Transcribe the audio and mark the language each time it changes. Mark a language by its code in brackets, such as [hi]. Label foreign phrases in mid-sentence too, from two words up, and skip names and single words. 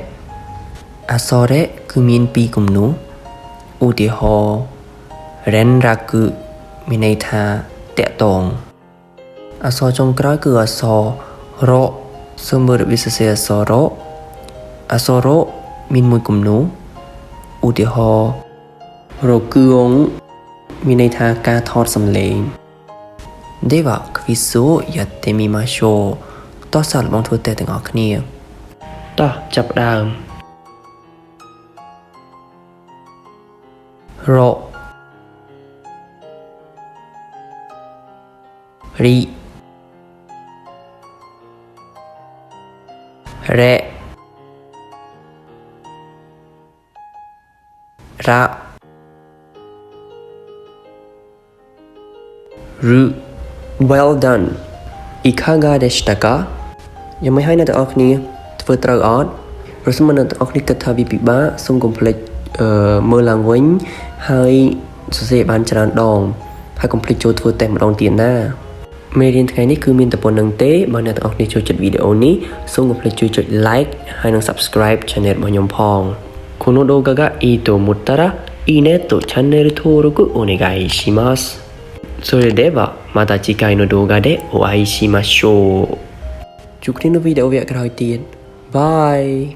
[km] អក្សររ៉េគឺមាន2គំនូឧទាហរណ៍រ៉េនរ៉ាគឺមានន័យថាតា ក់ទងអក្សរចុងក្រោយគឺអក្សររ៉សូមមើលវិទ្យាសាស្ត្រអក្សររ៉អក្សររ៉មានមួយគំនូឧទាហរណ៍រគឿងមានន័យថាការថតសំឡេង [ja] ではクイズをやってみましょう [km] តោះសាកល្បងធ្វើតេស្តទាំងអស់គ្នាតោះចាប់ផ្ដើម ររីរ៉េរ៉ាる [en] Well done [ja] いかがでしたか [km] យ៉ាងម៉េចហើយអ្នកទាំងអស់គ្នាធ្វើត្រូវអត់ប្រសិនបើអ្នកទាំងអស់គ្នាគិតថា វាពិបាកសូមកុំភ្លេចមើលឡើងវិញហើយសរសេរបានច្រើនដងហើយកុំភ្លេចចូលធ្វើតេស្តម្ដងទៀតណាមេរៀនថ្ងៃនេះគឺមានតែប៉ុណ្្នឹងទេបើអ្នកទាំងអស់គ្នាចូលចិត្តវីដេអូនេះសូមកុំភ្លេចជួយចុច like ហើយនិង [en] subscribe channel [km] របស់ខ្ញុំផង [ja] この動画がいいと思ったらいいねとチャンネル登録お願いしますそれではまた次回の動画でお会いしましょう。 [km] ជួបគ្នានៅវីដេអូវគ្គក្រោយទៀត Bye